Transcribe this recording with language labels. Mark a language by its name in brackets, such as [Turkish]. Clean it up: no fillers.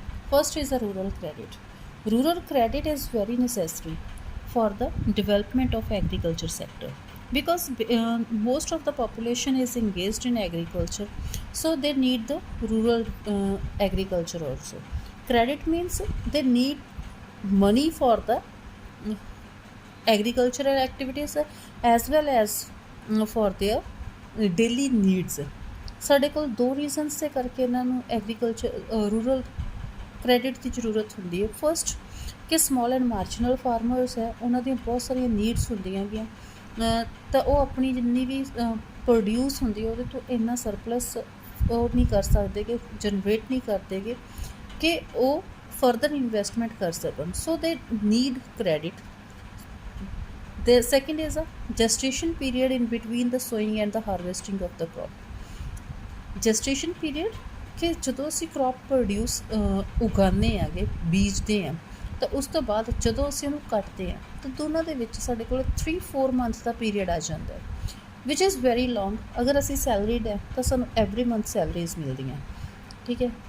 [English] First is the rural credit. Rural credit is very necessary for the development of agriculture sector because most of the population is engaged in agriculture, so they need the rural agriculture also. Credit means they need money for the agricultural activities as well as for their daily needs. [Punjabi] ਸਾਡੇ ਕੋਲ ਦੋ reasons ਦੇ ਕਰਕੇ ਇਹਨਾਂ ਨੂੰ agriculture rural credit ਦੀ ਜ਼ਰੂਰਤ ਹੁੰਦੀ ਹੈ। ਫਸਟ ਕਿ ਸਮੋਲ ਐਂਡ ਮਾਰਜਨਲ ਫਾਰਮਰਸ ਹੈ, ਉਹਨਾਂ ਦੀਆਂ ਬਹੁਤ ਸਾਰੀਆਂ ਨੀਡਸ ਹੁੰਦੀਆਂ ਹੈਗੀਆਂ, ਤਾਂ ਉਹ ਆਪਣੀ ਜਿੰਨੀ ਵੀ ਪ੍ਰੋਡਿਊਸ ਹੁੰਦੀ ਹੈ ਉਹਦੇ ਤੋਂ ਇੰਨਾ ਸਰਪਲਸ ਉਹ ਨਹੀਂ ਕਰ ਸਕਦੇ ਕਿ ਜਨਰੇਟ ਨਹੀਂ ਕਰਦੇਗੇ ਕਿ ਉਹ ਫਰਦਰ ਇਨਵੈਸਟਮੈਂਟ ਕਰ ਸਕਣ, [English] So they need credit. The second is a gestation period in between the sowing and the harvesting of the crop. [Punjabi] Gestation period ਕਿ ਜਦੋਂ ਅਸੀਂ crop produce ਉਗਾਉਂਦੇ ਹੈਗੇ, ਬੀਜਦੇ ਹਾਂ, ਤਾਂ ਉਸ ਤੋਂ ਬਾਅਦ ਜਦੋਂ ਅਸੀਂ ਉਹਨੂੰ ਕੱਟਦੇ ਹਾਂ ਤਾਂ ਦੋਨਾਂ ਦੇ ਵਿੱਚ ਸਾਡੇ ਕੋਲ 3-4 ਮੰਥ ਦਾ ਪੀਰੀਅਡ ਆ ਜਾਂਦਾ ਹੈ, [English] Which is very long. [Punjabi] ਅਗਰ ਅਸੀਂ ਸੈਲਰੀਡ ਹੈ ਤਾਂ ਸਾਨੂੰ ਐਵਰੀ ਮੰਥ ਸੈਲਰੀਜ਼ ਮਿਲਦੀਆਂ, ਠੀਕ ਹੈ।